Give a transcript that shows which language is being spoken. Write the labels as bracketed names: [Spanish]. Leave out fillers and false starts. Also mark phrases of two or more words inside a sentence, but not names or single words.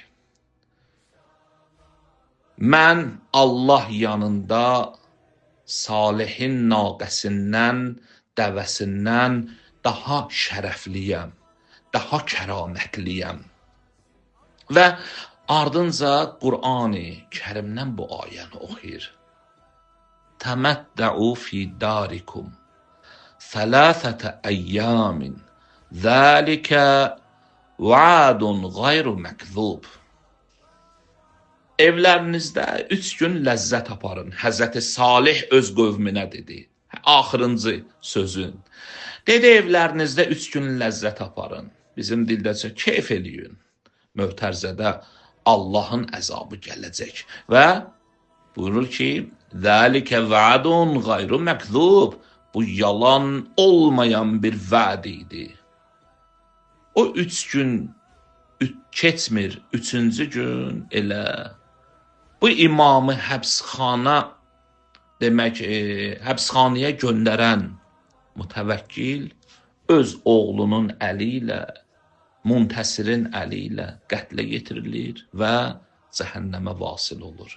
[Azerbaijani] Mən Allah yanında salihin naqəsindən, dəvəsindən daha şərəfliyəm, daha kəramətliyəm. Və ardınca Qur'an-ı Kərimdən bu ayəni oxuyur. [Arabic] تمتعوا في داركم ثلاثة أيام ذلك وعد غير مكذوب. [Azerbaijani] Evlərinizdə 3 gün ləzzət aparın. Həzrəti Salih öz qövmünə dedi. Axırıncı sözün. Dedi, evlərinizdə 3 gün ləzzət aparın. Bizim dildəcə keyf eləyin. Möhtərzədə Allahın əzabı gələcək. Və buyurur ki, [Arabic] ذَلِكَ وَعَدٌ غَيْرُ مَكْذُوب. [Azerbaijani] Bu yalan olmayan bir vəd idi. O 3 gün keçmir, 3-cü gün elə bu imamı həbsxana demək, həbsxanaya göndərən mütəvəkkil öz oğlunun əli ilə, Muntəsirin əli ilə qətlə yetirilir və cəhənnəmə vasil olur.